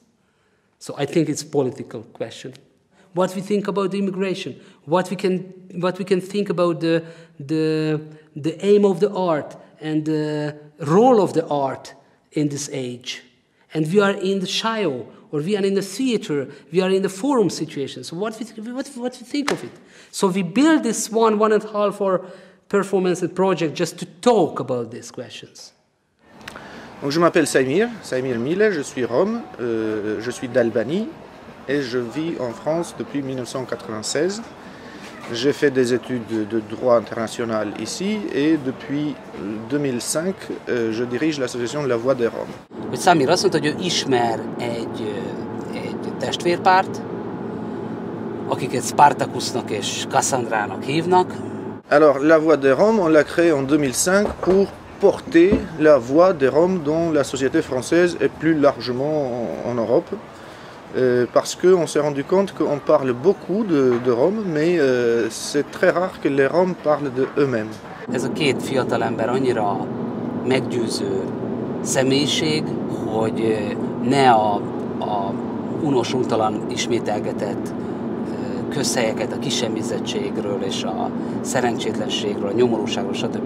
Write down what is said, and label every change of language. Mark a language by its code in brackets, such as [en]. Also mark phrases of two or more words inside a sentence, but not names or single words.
[en] So I think it's a political question. What we think about the immigration, what we can think about the aim of the art and the role of the art in this age. And we are in the show, or we are in the theater, we are in the forum situation. So what we think of it? So we build this 1.5 hour performance and project just to talk about these questions. [fr] Donc je m'appelle Saimir Mile, je suis rome, je suis d'Albanie et je vis en France depuis 1996. J'ai fait des études de droit international ici et depuis 2005 je dirige l'association de la Voix des Roms. [hu] Samir azt mondta, hogy ő ismer egy testvérpárt, akiket Spartacusnak és Cassandrának hívnak. [fr] Alors, la Voix des Roms, on l'a créée en 2005 pour porter la voix des Roms dans la société française et plus largement en Europe. Parce qu'on s'est rendu compte qu'on parle beaucoup de Roms, mais c'est très rare que les Roms parlent d'eux-mêmes. [hu] Ez a két fiatalember annyira meggyőző személyiség, hogy ne a unos-untalan ismételgetett közhelyeket a kisemmizettségről és a szerencsétlenségről, a nyomorúságról, stb.